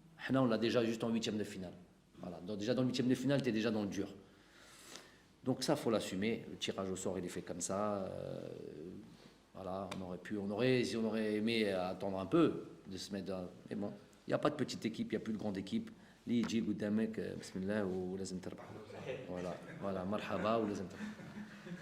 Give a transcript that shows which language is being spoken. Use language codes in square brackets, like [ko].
[fr] Là, on l'a déjà juste en 8e de finale. Voilà. Donc, déjà dans le 8e de finale, tu es déjà dans le dur. Donc ça, il faut l'assumer. Le tirage au sort, il est fait comme ça. Voilà, si on aurait aimé attendre un peu de se mettre dans... Mais bon, il n'y a pas de petite équipe, il n'y a plus de grande équipe. [ar] Li yji قدامك بسم الله ولازم تربح. [fr] Voilà, [ar] marhaba ولازم تربح.